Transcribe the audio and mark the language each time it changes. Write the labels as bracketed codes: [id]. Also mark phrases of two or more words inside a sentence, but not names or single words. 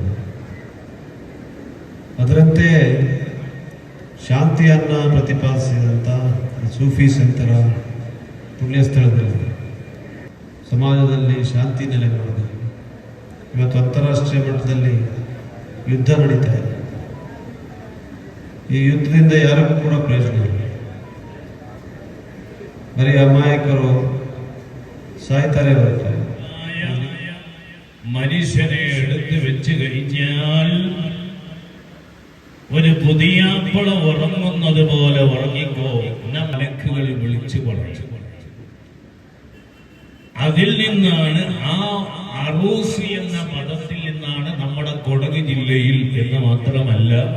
[kn] ಅದರಂತೆ ಶಾಂತಿಯನ್ನು ಪ್ರತಿಪಾದಿಸಿದಂಥ ಸೂಫಿ ಸಂತರ ಪುಣ್ಯಸ್ಥಳದಲ್ಲಿ ಸಮಾಜದಲ್ಲಿ ಶಾಂತಿ ನೆಲೆಗೊಳ್ಳಬೇಕು. ಇವತ್ತು ಅಂತಾರಾಷ್ಟ್ರೀಯ ಮಟ್ಟದಲ್ಲಿ ಯುದ್ಧ ನಡೀತಾ ಇದೆ. ಈ ಯುದ್ಧದಿಂದ ಯಾರಿಗೂ ಕೂಡ ಪ್ರಯೋಜನ ಇಲ್ಲ. ಬರೀ ಅಮಾಯಕರು സായിത്താരെ [ml] മനുഷ്യനെ എടുത്ത് വെച്ച് കഴിഞ്ഞാൽ ഒരു പുതിയാപ്പള ഉറങ്ങുന്നത് പോലെ ഉറങ്ങിക്കോ എന്ന മലക്കുകൾ വിളിച്ചു പറഞ്ഞു. അതിൽ നിന്നാണ് ആ അറൂസി എന്ന പദത്തിൽ നിന്നാണ് നമ്മുടെ കൊടക് ജില്ലയിൽ എന്ന് മാത്രമല്ല